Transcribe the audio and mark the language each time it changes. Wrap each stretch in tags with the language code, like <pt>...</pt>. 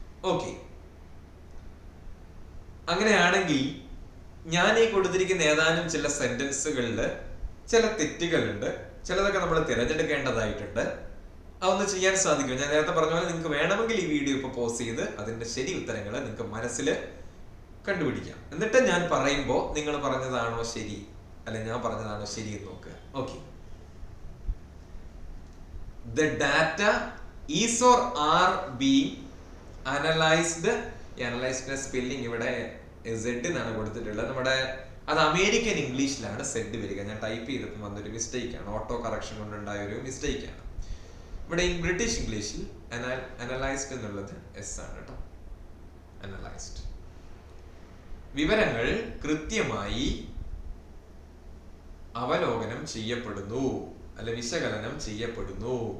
<ml>Okay, അങ്ങനെയാണെങ്കിൽ ഞാൻ ഈ കൊടുത്തിരിക്കുന്ന ഏതാനും ചില സെന്റൻസുകളിൽ ചില തെറ്റുകളുണ്ട്, ചിലതൊക്കെ നമ്മൾ തിരഞ്ഞെടുക്കേണ്ടതായിട്ടുണ്ട്. അതൊന്ന് ചെയ്യാൻ സാധിക്കും. ഞാൻ നേരത്തെ പറഞ്ഞ പോലെ നിങ്ങൾക്ക് വേണമെങ്കിൽ ഈ വീഡിയോ ഇപ്പൊ പോസ് ചെയ്ത് അതിന്റെ ശരി ഉത്തരങ്ങൾ നിങ്ങൾക്ക് മനസ്സിൽ കണ്ടുപിടിക്കാം. എന്നിട്ട് ഞാൻ പറയുമ്പോൾ നിങ്ങൾ പറഞ്ഞതാണോ ശരി അല്ലെ ഞാൻ പറഞ്ഞതാണോ ശരി എന്ന് നോക്കുക.</ml> <en>Okay, the data is or are being analyzed.</en> <ml>Analysed spelling ഇവിടെ Z എന്നാണ് കൊടുത്തിട്ടുള്ളത്. നമ്മുടെ അത് അമേരിക്കൻ ഇംഗ്ലീഷിലാണ് സെഡ് വരിക. ഞാൻ ടൈപ്പ് ചെയ്തപ്പോൾ വന്നൊരു മിസ്റ്റേക്ക് ആണ്, ഓട്ടോ കറക്ഷൻ കൊണ്ടുണ്ടായ ഒരു മിസ്റ്റേക്ക് ആണ്. ഇവിടെ ബ്രിട്ടീഷ് ഇംഗ്ലീഷിൽ അനലൈസ്ഡ് എന്നുള്ളത് S ആണ് കേട്ടോ. അനലൈസ്ഡ് വിവരങ്ങൾ കൃത്യമായി അവലോകനം ചെയ്യപ്പെടുന്നു അല്ലെ വിശകലനം ചെയ്യപ്പെടുന്നു.</ml>